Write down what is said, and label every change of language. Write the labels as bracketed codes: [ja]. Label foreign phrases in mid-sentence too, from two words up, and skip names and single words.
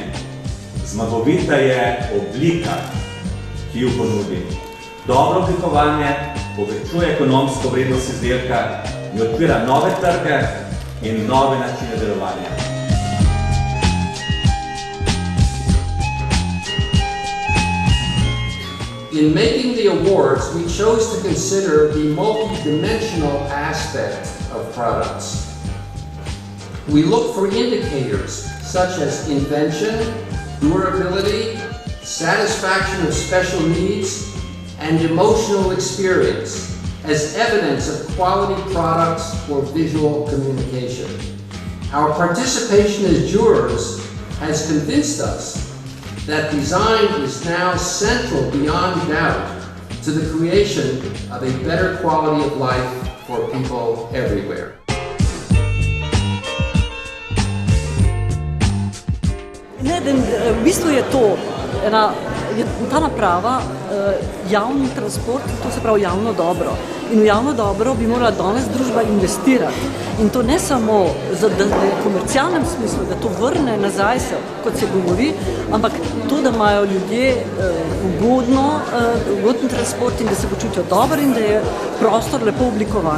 [sl] Zmagovita je oblika, ki jo ponudi. Dobro oblikovanje povečuje ekonomsko vrednost izdelka in odpira nove trge in nove načine delovanja. [en] In making the awards, we chose to consider the multi-dimensional aspect of products. We look for indicators such as invention, durability, satisfaction of special needs, and emotional experience as evidence of quality products for visual communication. Our participation as jurors has convinced us that design is now central beyond doubt to the creation of a better quality of life for people everywhere. [sl] V bistvu je to ta naprava javni transport, to se pravi javno dobro. In v javno dobro bi morala danes družba investirati. In to ne samo v komercialnem smislu, da to vrne nazaj se, kot se govori, ampak to, da imajo ljudje ugoden transport in da se počutijo dobro in da je prostor lepo oblikovan.